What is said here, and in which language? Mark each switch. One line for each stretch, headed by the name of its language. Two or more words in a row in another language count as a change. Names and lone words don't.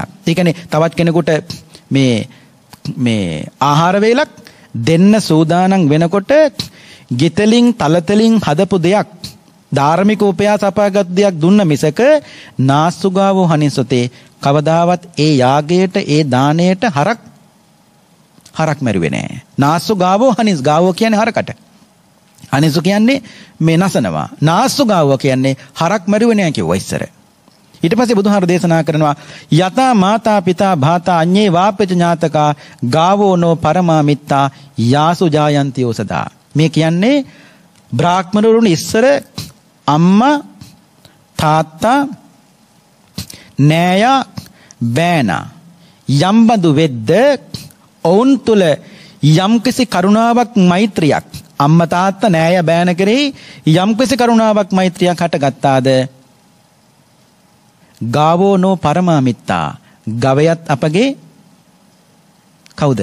Sinhala: ඒ කියන්නේ තවත් කෙනෙකුට මේ ආහාර වේලක් දෙන්න සූදානම් වෙනකොට ගිතලින් තලතලින් හදපු දෙයක් ධාර්මික උපයාස අපාගත් දෙයක් දුන්න මිසක
Pali: නාස්සුගාවෝ හනින්සොතේ
Sinhala: කවදාවත් ඒ යාගයට ඒ දාණයට හරක් මැරුවේ නෑ.
Pali: නාස්සුගාවෝ හනිස් ගාවෝ
Sinhala: කියන්නේ හරකට. හනිසු කියන්නේ මේ නසනවා. නාස්සුගාවෝ කියන්නේ හරක් මැරුවේ නෑ කිව්වා ඉස්සර. ඊට පස්සේ බුදුහාර දේශනා කරනවා
Pali: යතා මාතා පිතා භාතා අඤ්ඤේ වාපච ඥාතකා ගාවෝ නෝ පරමා මිත්තා යාසු ජායන්ති ඕසදා.
Sinhala: මේ කියන්නේ බ්‍රාහ්මණවරුන් ඉස්සර අම්මා තාත්තා නෑයා බෑනා යම්බඳු වෙද්ද ඔවුන් තුල යම්කිසි කරුණාවක් මෛත්‍රියක් අම්මා තාත්තා නෑයා බෑන කෙරෙහි යම්කිසි කරුණාවක් මෛත්‍රියක් හටගත්තාද
Pali: ගාවෝ නෝ පරමා මිත්තා
Sinhala: ගවයත් අපගේ කවුද?